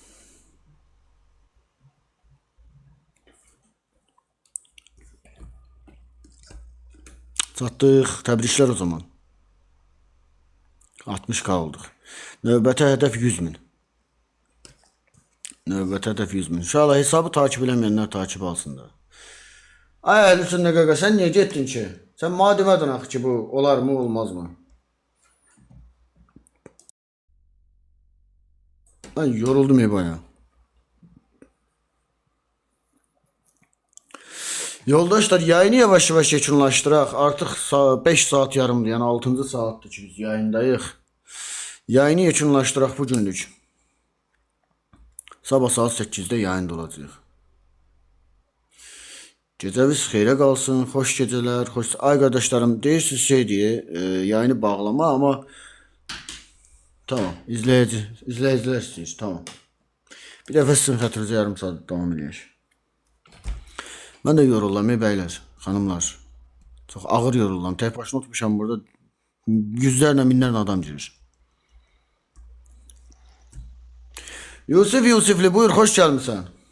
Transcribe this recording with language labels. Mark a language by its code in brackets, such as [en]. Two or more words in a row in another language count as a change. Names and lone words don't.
[az] Çatdıq, təbriklər o zaman. 60K olduq. Növbəti hədəf 100.000. Növbəti hədəf 100.000. İnşallah hesabı takip eləməyənlər takip alsın da. Ay Əhlüsün nə qaqa, sən niyə getdin ki? Sən mənə demədin axı ki, bu olar mı, olmaz mı? [tr] Ben yoruldum bayağı. [az] Yoldaşlar, yayını yavaş yavaş yekunlaşdıraq. Artıq 5 saat yarımdır, yəni 6-cı saatdır ki biz yayındayıq. Yayını yekunlaşdıraq bu günlük. Sabah saat 8-də yayında olacaq. Gecəniz xeyrə qalsın, xoş gecələr, xoş... Ay qardaşlarım, deyirsiniz şey diye, [tr] yayını bağlama ama tamam, [az] izləyicilər istəyir, tamam. Bir dəfə sizin xətrinizə yarım saat davam edək. Mən də yorulam, bəylər, xanımlar. Çox ağır yorulam, tək başına oturmuşam burada, yüzlərlə, minlərlə adam girir. Yusifli, buyur, xoş gəlmişsən.